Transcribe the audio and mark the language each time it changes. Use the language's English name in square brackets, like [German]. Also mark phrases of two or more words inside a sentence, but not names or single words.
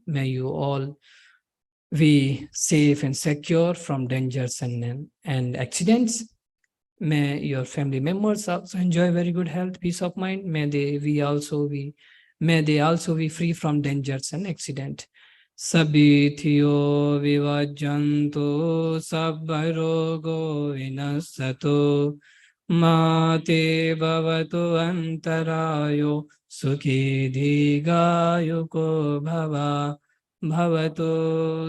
[English] May you all be safe and secure from dangers and accidents. May your family members also enjoy very good health, peace of mind. May they also be free from dangers and accident. [Pali] Sabithiyo vivajjanto sabbarogo vinassato mate bhavatu antarayo sukhi dīgāyuko bhava bhavatu